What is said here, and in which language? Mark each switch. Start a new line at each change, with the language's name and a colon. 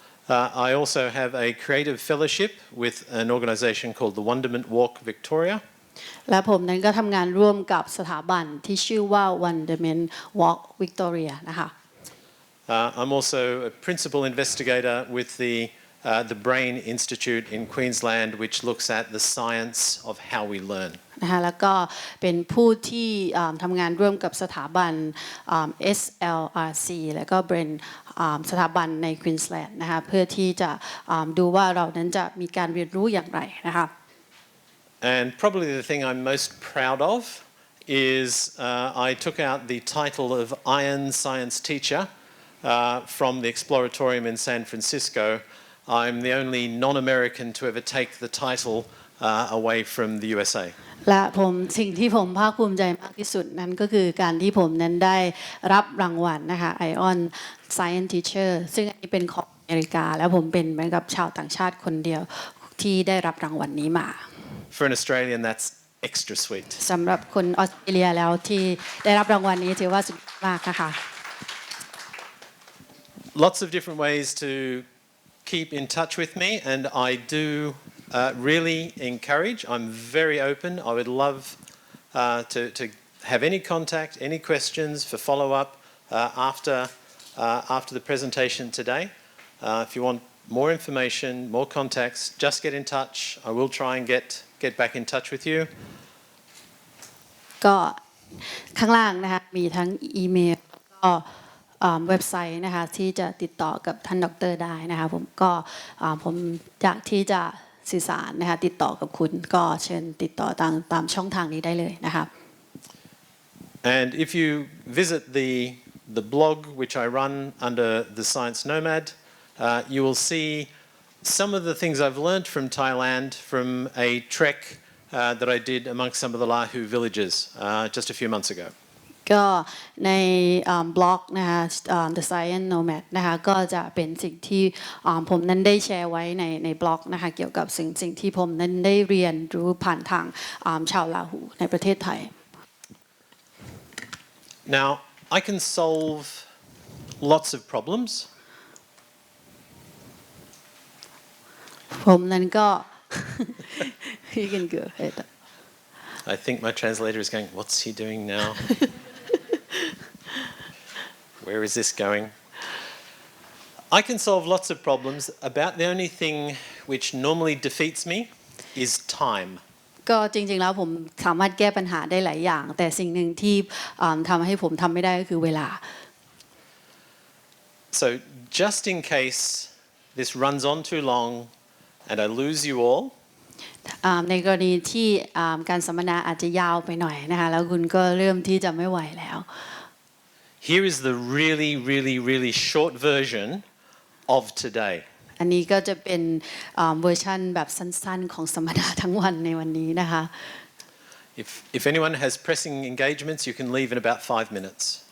English: I also have a creative fellowship with an organisation called the Wonderment Walk Victoria.
Thai: และผมนั้นก็ทำงานร่วมกับสถาบันที่ชื่อว่า Wonderment Walk Victoria นะคะ
English: I'm also a principal investigator with the Brain Institute in Queensland, which looks at the science of how we learn.
Thai: นะคะแล้วก็เป็นผู้ที่ทำงานร่วมกับสถาบัน SLRC และก็ Brain สถาบันใน Queensland นะคะเพื่อที่จะดูว่าเรานั้นจะมีการเรียนรู้อย่างไรนะคะ
English: And probably the thing I'm most proud of is I took out the title of Iron Science Teacher from the Exploratorium in San Francisco. I'm the only non-American to ever take the title away from the USA.
Thai: และสิ่งที่ผมภาคภูมิใจมากที่สุดนั้นก็คือการที่ผมนั้นได้รับรางวัลนะคะ Iron Science Teacher ซึ่งอันนี้เป็นของอเมริกาและผมเป็นเหมือนกับชาวต่างชาติคนเดียวที่ได้รับรางวัลนี้มา
English: For an Australian, that's extra sweet.
Thai: สำหรับคนออสเตรเลียแล้วที่ได้รับรางวัลนี้ถือว่าสุดยอดมากนะคะ
English: Lots of different ways to keep in touch with me, and I do really encourage. I'm very open. I would love to have any contact, any questions for follow-up after the presentation today. If you want more information, more contacts, just get in touch. I will try and get back in touch with you.
Thai: ก็ข้างล่างนะคะมีทั้งอีเมลแล้วก็เว็บไซต์นะคะที่จะติดต่อกับท่านดร. ได้นะคะผมอยากที่จะสื่อสารนะคะติดต่อกับคุณก็เชิญติดต่อตามช่องทางนี้ได้เลยนะคะ
English: And if you visit the blog which I run under the Science Nomad, you will see some of the things I've learned from Thailand from a trek that I did amongst some of the Lahu villages just a few months ago.
Thai: ก็ในบล็อกนะคะ The Science Nomad นะคะก็จะเป็นสิ่งที่ผมนั้นได้แชร์ไว้ในบล็อกนะคะเกี่ยวกับสิ่งที่ผมนั้นได้เรียนรู้ผ่านทางชาวลาหูในประเทศไทย
English: Now, I can solve lots of problems.
Thai: ผมนั้นก็
English: You can go ahead. I think my translator is going, what's he doing now? Where is this going? I can solve lots of problems. About the only thing which normally defeats me is time.
Thai: ก็จริงๆแล้วผมสามารถแก้ปัญหาได้หลายอย่างแต่สิ่งหนึ่งที่ทำให้ผมทำไม่ได้ก็คือเวลา
English: So just in case this runs on too long and I lose you all,
Thai: ในกรณีที่การสัมมนาอาจจะยาวไปหน่อยนะคะแล้วคุณก็เริ่มที่จะไม่ไหวแล้ว
English: here is the really, really, really short version of today.
Thai: อันนี้ก็จะเป็นเวอร์ชันแบบสั้นๆของสัมมนาทั้งวันในวันนี้นะคะ
English: If anyone has pressing engagements, you can leave in about 5 minutes.